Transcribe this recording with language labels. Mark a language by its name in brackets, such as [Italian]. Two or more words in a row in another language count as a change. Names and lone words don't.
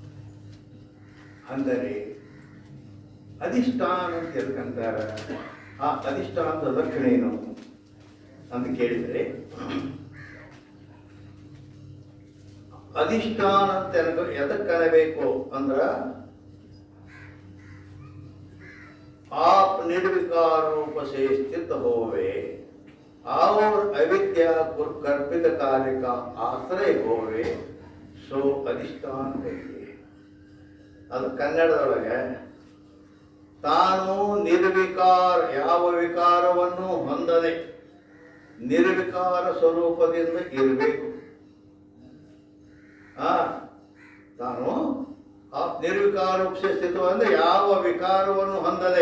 [Kannada] ಅಂದರೆ ಅಧಿಷ್ಠಾನ ಅಂತ ಎದಕ್ಕಂತಾರ? ಆ ಅಧಿಷ್ಠಾನದ ಲಕ್ಷಣ ಏನು ಅಂತ ಕೇಳಿದರೆ, ಅಧಿಷ್ಠಾನ ಅಂತ ಎದಕ್ಕನಬೇಕು ಅಂದ್ರ [Hindi] आप निर्विकार रूप से स्थित होवे और अविद्या कल्पित कार्य का आश्रय होवे सो अधिष्ठान कहिए. [Kannada] ಅದು ಕನ್ನಡದೊಳಗೆ ತಾನು ನಿರ್ವಿಕಾರ, ಯಾವ ವಿಕಾರವನ್ನು ಹೊಂದದೆ ನಿರ್ವಿಕಾರ ಸ್ವರೂಪದಿಂದ ಇರಬೇಕು. ತಾನು ನಿರ್ವಿಕಾರ ಸ್ಥಿತ ಅಂದ್ರೆ ಯಾವ ವಿಕಾರವನ್ನು ಹೊಂದದೆ.